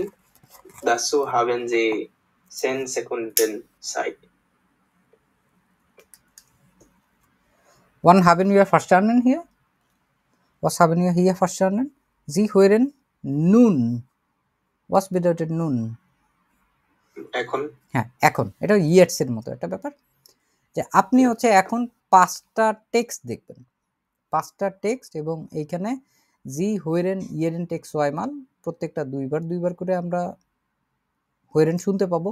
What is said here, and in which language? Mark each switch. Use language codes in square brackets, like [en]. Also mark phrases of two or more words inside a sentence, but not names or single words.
[de] Dazu haben Sie 10 Sekunden Zeit. Wann haben wir verstanden hier? Was haben wir hier verstanden? Sie hören nun. Was bedeutet nun? [bn] এখন হ্যাঁ, এখন এটা ইয়েটস এর মতো একটা ব্যাপার, যে আপনি হচ্ছে এখন 5টা টেক্সট দেখবেন, 5টা টেক্সট, এবং এইখানে [de] Sie hören jeden Text zweimal [bn] প্রত্যেকটা দুইবার করে আমরা হোয়েরেন শুনতে পাবো।